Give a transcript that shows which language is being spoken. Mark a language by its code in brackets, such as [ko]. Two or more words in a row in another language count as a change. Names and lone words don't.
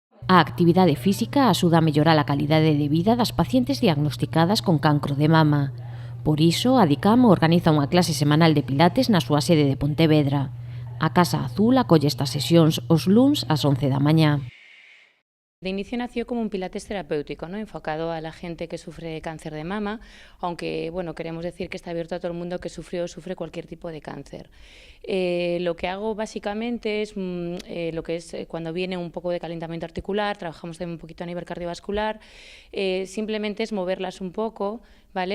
[gl] A actividade física axuda a mellorar a calidade de vida das pacientes diagnosticadas con cancro de mama. Por iso, a DICAM organiza unha clase semanal de pilates na súa sede de Pontevedra. A Casa Azul acolle estas sesións os luns ás 11 da mañá. [es] De inicio nació como un pilates terapéutico, ¿no? Enfocado a la gente que sufre cáncer de mama, aunque bueno, queremos decir que está abierto a todo el mundo que sufrió o sufre cualquier tipo de cáncer. Lo que hago básicamente es lo que es cuando viene un poco de calentamiento articular, trabajamos también un poquito a nivel cardiovascular, simplemente es moverlas un poco, ¿vale?